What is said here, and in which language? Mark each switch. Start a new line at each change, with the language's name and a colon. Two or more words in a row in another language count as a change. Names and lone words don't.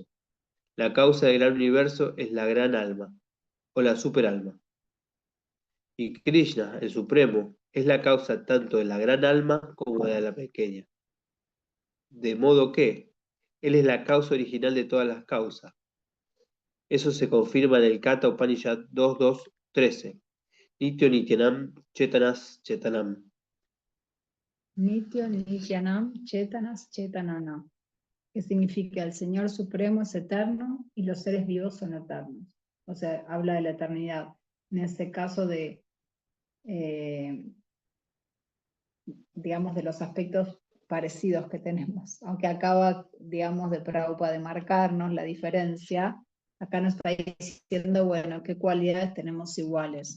Spanish: La causa del gran universo es la gran alma, o la superalma. Y Krishna, el Supremo, es la causa tanto de la gran alma como de la pequeña. De modo que Él es la causa original de todas las causas. Eso se confirma en el Kata Upanishad 2.2.13.
Sanskrit: Nityo Nityanam Chetanas Chetanam. Nityo Nityanam Chetanas Chetananam,
Spanish: que significa el Señor Supremo es eterno y los seres vivos son eternos. O sea, habla de la eternidad. En este caso digamos, de los aspectos parecidos que tenemos. Aunque acaba, digamos, de Prabhupada de marcarnos la diferencia, acá nos está diciendo, bueno, qué cualidades tenemos iguales.